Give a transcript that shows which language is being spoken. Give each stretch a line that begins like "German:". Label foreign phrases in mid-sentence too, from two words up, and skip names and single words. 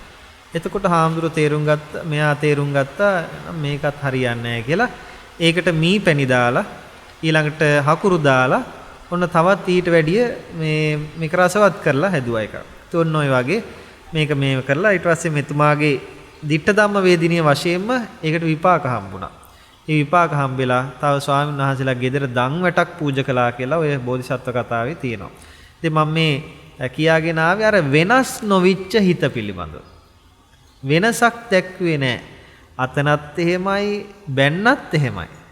Sinhala: එතකොට හාමුදුරුවෝ මෙයා තේරුම් ගත්තා මේකත් හරියන්නේ නැහැ කියලා. ඒකට මී පැණි දාලා ඊළඟට හකුරු දාලා ඔන්න තවත් ඊට වැඩිය මේක රසවත් කරලා හැදුවා එකක්. ඔන්න ඔය වගේ මේක කරලා ඊට පස්සේ මෙතුමාගේ
Pali: ditta dhamma වේදිනිය
Sinhala: වශයෙන්ම ඒකට විපාක හම්බුණා. ඒ විපාක හම්බෙලා තව ස්වාමීන් වහන්සේලා ගෙදර දන් වැටක් පූජා කළා කියලා ඔය බෝධිසත්ව කතාවේ තියෙනවා. ඉතින් මම මේ කියාගෙන ආවේ අර වෙනස් නොවිච්ච හිත පිළිබඳව. වෙනසක් දැක්ුවේ නැහැ. අතනත් එහෙමයි බැන්නත් එහෙමයි.